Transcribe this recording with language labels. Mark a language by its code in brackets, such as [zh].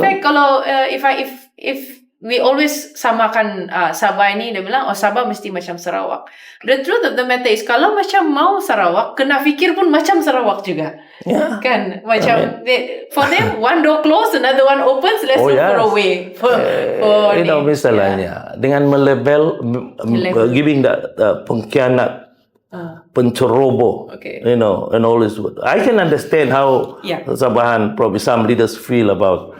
[en] fact, [ms] kalau [en] if we always [ms] samakan Sabah ini, dia bilang Sabah mesti macam Sarawak. [en] The truth of the matter is [ms] kalau macam mau Sarawak, kena fikir pun macam Sarawak juga. [en] Yeah. [ms] Kan macam [en] for them one door closed, another one opens, let's look for a way for [ms] misalnya dengan melabel [en] giving that [ms] pengkhianat, penceroboh, [en] Okay. and all this. I can understand how Sabahan, probably some leaders feel about